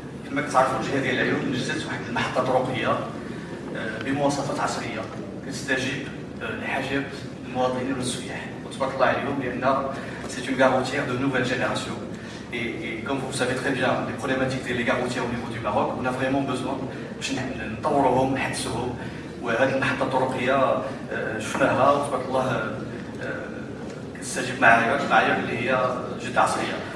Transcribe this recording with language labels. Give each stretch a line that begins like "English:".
Arabic: كما كتعرفوا الجهة ديال العيون نجزت واحد المحطة طرقية بمواصفات عصرية كتستجيب لحاجات المواطنين والسياح، وتبارك الله عليهم لأن
French: c'est une garoutière de nouvelle génération. Et comme vous savez très bien, les problématiques des garoutières au niveau du Maroc, on a vraiment besoin
Arabic: باش نطوروهم نحدثوهم. وهذه المحطة الطرقية شفناها وتبارك الله كتستجيب معايير اللي هي جد عصرية.